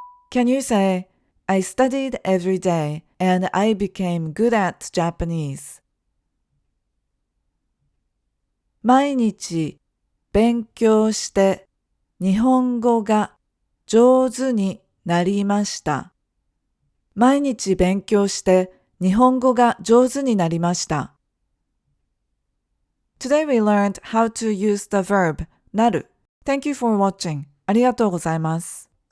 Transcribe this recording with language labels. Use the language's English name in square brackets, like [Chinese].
[English] Can you say, I studied every day and I became good at Japanese? [Japanese] 毎日勉強して日本語が上手になりました。毎日勉強して日本語が上手になりました。 [English] Today we learned how to use the verb なる。Thank you for watching. [Japanese] ありがとうございます。